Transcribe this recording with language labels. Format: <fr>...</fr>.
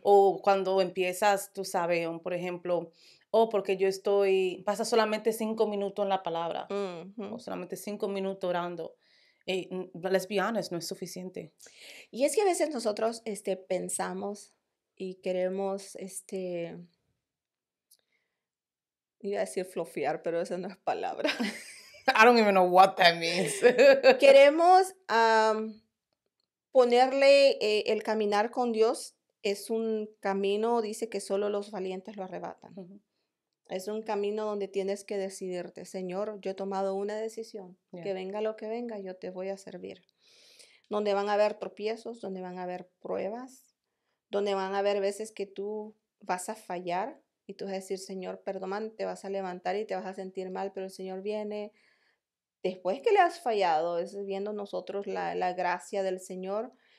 <es>o cuando empiezas, tú sabes, por ejemplo, porque pasa solamente 5 minutos en la palabra o Ujú. solamente 5 minutos orando.</es> <en>Let's be honest,</en> <es>no es suficiente. Y es que a veces nosotros pensamos y queremos, iba a decir flofiar, pero esa no es palabra.</es> <en>I don't even know what that means.</en> <es>Queremos ponerle el caminar con Dios es un camino, dice que solo los valientes lo arrebatan. Ujú. Es un camino donde tienes que decidirte, Señor, yo he tomado una decisión, Yeah. que venga lo que venga, yo te voy a servir. Donde van a haber tropiezos, donde van a haber pruebas, donde van a haber veces que tú vas a fallar y tú vas a decir, Señor, perdóname, te vas a levantar y te vas a sentir mal, pero el Señor viene después que le has fallado, es viendo nosotros la gracia del Señor.</es>